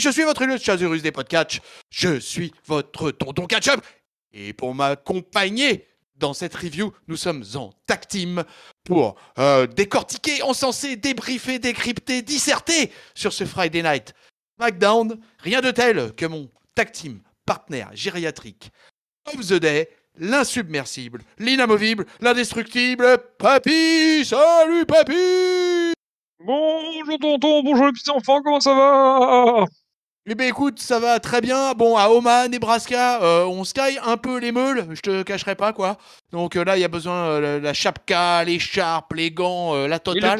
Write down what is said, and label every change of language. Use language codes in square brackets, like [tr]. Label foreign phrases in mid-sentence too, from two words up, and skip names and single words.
[fr] Je suis votre Chasurus des podcasts. Je suis votre tonton Catch-up. Et pour m'accompagner dans cette review, nous sommes en [en] tag team [fr] pour décortiquer, encenser, débriefer, décrypter, disserter sur ce Friday Night SmackDown. Rien de tel que mon [en] tag team [fr] partenaire gériatrique [en] of the day, [fr] l'insubmersible, l'inamovible, l'indestructible, Papy. Salut Papy. Bonjour tonton, bonjour les petits enfants, comment ça va? Eh bien écoute, ça va très bien. Bon, à Omaha, Nebraska, on sky un peu les meules, je te cacherai pas quoi. Donc là, il y a besoin la chapka, l'écharpe, les gants, la totale.